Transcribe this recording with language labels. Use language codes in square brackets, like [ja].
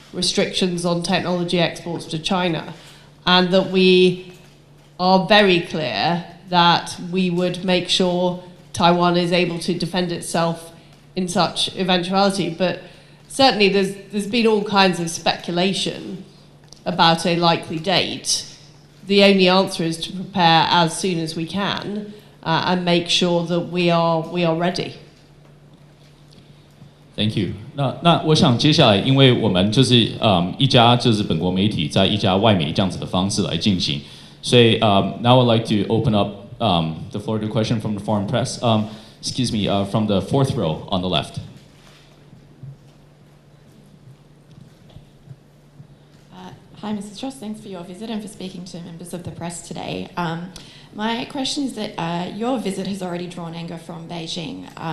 [en] restrictions on technology exports to China, and that we are very clear that we would make sure Taiwan is able to defend itself in such eventuality. But certainly there's been all kinds of speculation about a likely date. The only answer is to prepare as soon as we can and make sure that we are ready. Thank you. [zh] 那我想接下来，因为我们就是一家就是本国媒体在一家外媒这样子的方式来进行，所以 [en] now I'd like to open up the floor to a question from the foreign press. Excuse me, from the fourth row on the left. Hi, Mrs. Truss. Thanks for your visit and for speaking to members of the press today. My question is that your visit has already drawn anger from Beijing.